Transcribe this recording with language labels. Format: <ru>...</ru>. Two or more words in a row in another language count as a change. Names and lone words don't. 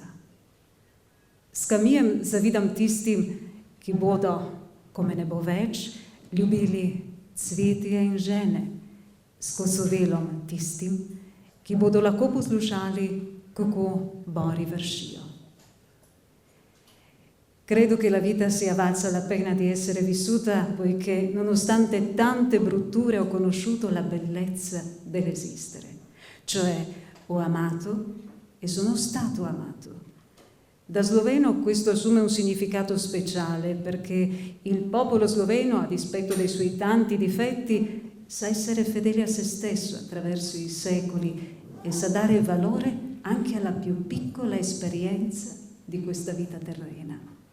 <sl>S Camusom zavidam tistim, ki bodo, ko me ne bo več, ljubili cvetje in žene, s Kosovelom tistim, ki bodo lahko poslušali, kako bori vršijo.</sl> <it>Credo che la vita sia valsa la pena di essere vissuta, poiché nonostante tante brutture ho conosciuto la bellezza dell'esistere. Cioè ho amato e sono stato amato. Da sloveno questo assume un significato speciale perché il popolo sloveno, a dispetto dei suoi tanti difetti, sa essere fedele a se stesso attraverso i secoli e sa dare valore anche alla più piccola esperienza di questa vita terrena.</it>